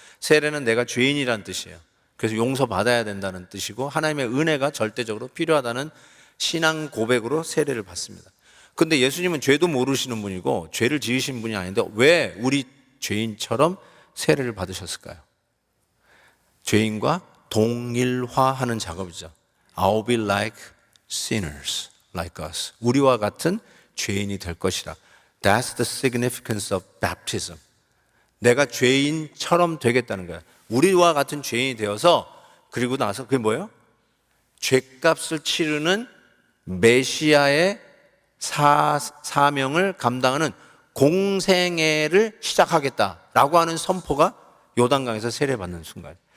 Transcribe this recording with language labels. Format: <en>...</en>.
<ko>세례는 내가 죄인이란 뜻이에요. 그래서 용서받아야 된다는 뜻이고 하나님의 은혜가 절대적으로 필요하다는 신앙 고백으로 세례를 받습니다. 근데 예수님은 죄도 모르시는 분이고 죄를 지으신 분이 아닌데 왜 우리 죄인처럼 세례를 받으셨을까요? 죄인과 동일화하는 작업이죠.</ko> <en>I'll be like sinners, like us.</en> <ko>우리와 같은 죄인이 될 것이라.</ko> <en>That's the significance of baptism.</en> <ko>내가 죄인처럼 되겠다는 거야. 우리와 같은 죄인이 되어서 그리고 나서 그게 뭐예요? 죄값을 치르는 메시아의 사명을 감당하는 공생애를 시작하겠다라고 하는 선포가 요단강에서 세례받는 순간.</ko>